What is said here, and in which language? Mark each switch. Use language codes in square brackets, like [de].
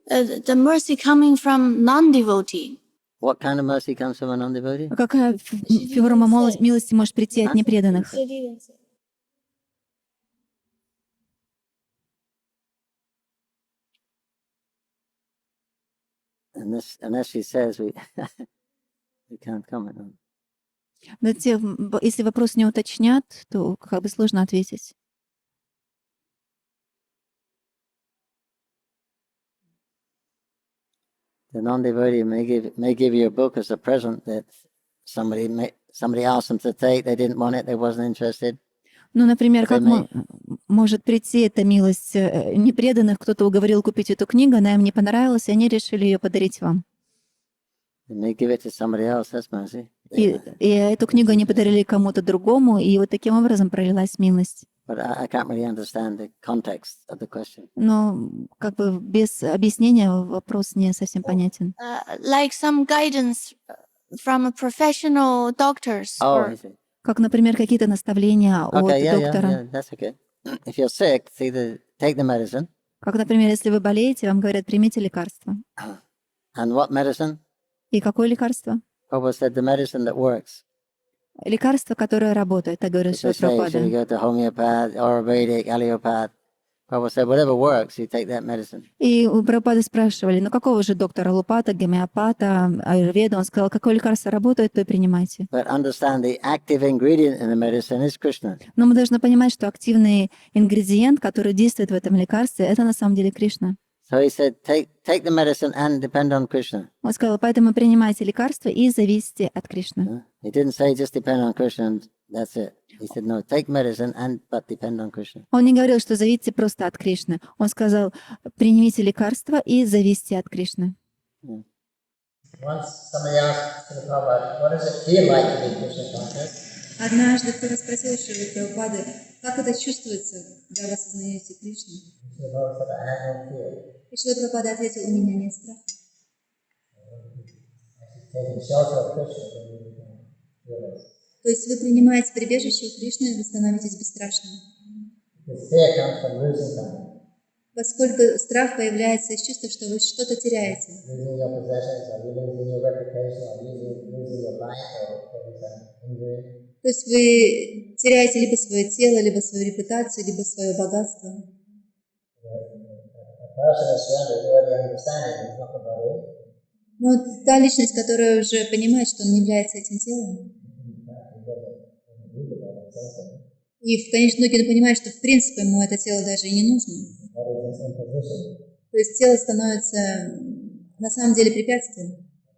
[en] The mercy coming from non-devotee. What kind of mercy comes from a non-devotee? [ru] Какая форма милости может прийти от непреданных? [en] Unless she says we can't comment on. [ru] Но если вопрос не уточнят, то как бы сложно ответить. [en] The non-devotee may give you a book as a present that somebody asked them to take. They didn't want it. They wasn't interested. [ru] Ну, например, как может прийти эта милость непреданных, кто-то уговорил купить эту книгу, она им не понравилась, и они решили ее подарить вам. [en] They may give it to somebody else. That's mercy. [ru] И эту книгу они подарили кому-то другому, и вот таким образом пролилась милость. [en] But I can't really understand the context of the question. [ru] Но как бы без объяснения вопрос не совсем понятен. [en] Like some guidance from a professional doctors. Oh, or I see. [ru] Как, например, какие-то наставления от [en] Okay, yeah, [ru] доктора. [en] that's okay. If you're sick, it's either take the medicine. [ru] Как, например, если вы болеете, вам говорят, примите лекарство. [en] And what medicine? [ru] И какое лекарство? [en] Prabhupada said the medicine that works. [ru] Лекарство, которое работает, так говорит [en] If they [ru] Шри [en] say, should we go to homeopath, Ayurvedic, allopath? Prabhupada said, whatever works, you take that medicine. [ru] И у Прабхупады спрашивали, ну какого же доктора аллопата, гомеопата, аюрведа? Он сказал, какое лекарство работает, то и принимайте. [en] But understand the active ingredient in the medicine is Krishna. [ru] Но мы должны понимать, что активный ингредиент, который действует в этом лекарстве, это на самом деле Кришна. [en] So he said, take the medicine and depend on Krishna. [ru] Он сказал, поэтому принимайте лекарства и зависите от Кришны. [en] He didn't say just depend on Krishna and that's it. He said, no, take medicine but depend on Krishna. [ru] Он не говорил, что зависите просто от Кришны. Он сказал, принимите лекарства и зависите от Кришны. [en] Once somebody asked Srila Prabhupada, what does it feel like to be Krishna conscious? [ru] Однажды кто-то спросил Шри Прабхупады, как это чувствуется, когда вы осознаете Кришну? [en] Srila Prabhupada said, I have no fear. [ru] И Шри Прабхупада ответил, у меня нет страха. [en] Taking shelter of Krishna, then you become fearless. [ru] То есть вы принимаете прибежище у Кришны, и вы становитесь бесстрашным. [en] Because fear comes from losing something. [ru] Поскольку страх появляется из чувства, что вы что-то теряете. [en] Losing your possessions, or losing your reputation, or losing your life, or some injury. [ru] То есть вы теряете либо свое тело, либо свою репутацию, либо свое богатство. [en] A person is surrendered, already understanding it's not the body. [ru] Но та личность, которая уже понимает, что он не является этим телом, и в конечном итоге он понимает, что в принципе ему это тело даже и не нужно. То есть тело становится на самом деле препятствием.